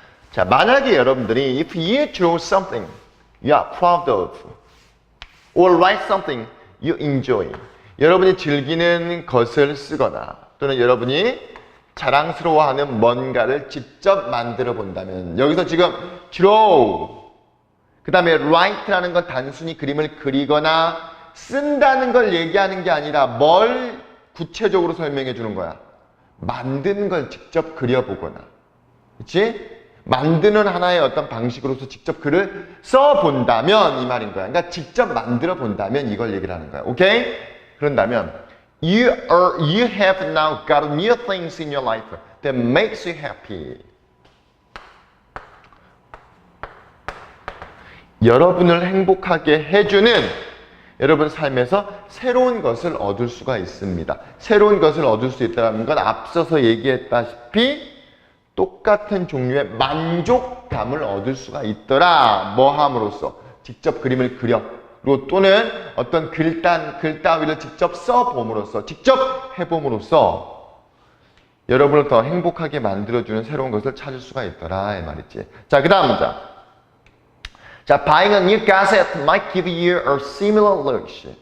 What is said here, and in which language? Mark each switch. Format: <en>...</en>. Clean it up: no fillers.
<ko>자, 만약에 여러분들이</ko> <en>if you draw something you are proud of or write something you enjoy</en> <ko>여러분이 즐기는 것을 쓰거나 또는 여러분이 자랑스러워하는 뭔가를 직접 만들어 본다면 여기서 지금 draw 그 다음에 write라는 건 단순히 그림을 그리거나 쓴다는 걸 얘기하는 게 아니라 뭘 구체적으로 설명해 주는 거야. 만드는 걸 직접 그려보거나 그치? 만드는 하나의 어떤 방식으로서 직접 글을 써본다면 이 말인 거야. 그러니까 직접 만들어 본다면 이걸 얘기를 하는 거야. 오케이? 그런다면</ko> <en>You have now got new things in your life that makes you happy.</en> <ko>여러분을 행복하게 해주는 여러분 삶에서 새로운 것을 얻을 수가 있습니다. 새로운 것을 얻을 수 있다는 건 앞서서 얘기했다시피 똑같은 종류의 만족감을 얻을 수가 있더라. 뭐 함으로써? 직접 그림을 그려. 그리고 또는 어떤 글 따위를 직접 써봄으로써, 직접 해봄으로써 여러분을 더 행복하게 만들어주는 새로운 것을 찾을 수가 있더라. 이 말이지. 자, 그 다음 문장.</ko> <en>자, buying a new gadget might give you a similar luxury.</en>